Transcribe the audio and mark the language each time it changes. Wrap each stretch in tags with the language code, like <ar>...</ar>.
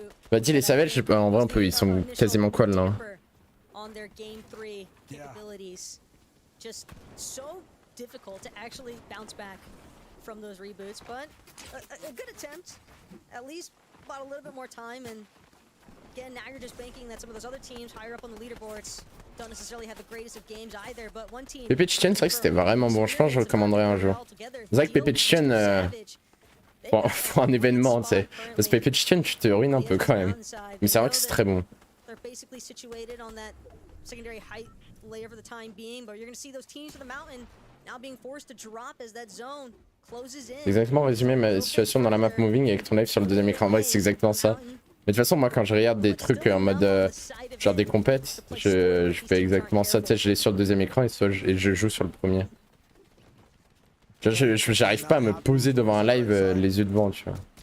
<fr>Bah dis les Savages, en vrai, ils sont quasiment qual là.</fr> <en>On their game 3 capabilities. Just so difficult to actually bounce back from those reboots, but a good attempt. At least bought a little bit more time, and again, now you're just banking that some of those other teams higher up on the leaderboards don't necessarily have the greatest of games either, but one team...</en> <fr>Pepe Chicken, c'est vrai que c'était vraiment bon, je pense que je le recommanderais un jour. C'est vrai que Pepe Chicken, pour un événement, tu sais. Parce que Pepe Chicken, tu te ruines un peu quand même. Mais c'est vrai que c'est très bon.</fr> <en>Basically situated on that secondary height layer for the time being, but you're going to see those teams to the mountain now being forced to drop as that zone closes in.</en> <fr>Exactement résumé ma situation dans la map moving avec ton live sur le deuxième écran. Ouais, c'est exactement ça. Mais de toute façon, moi quand je regarde des trucs en mode genre des compètes, je fais exactement ça. Tu sais, je l'ai sur le deuxième écran et je joue sur le premier. J'arrive pas à me poser devant un live les yeux devant, tu vois.</fr>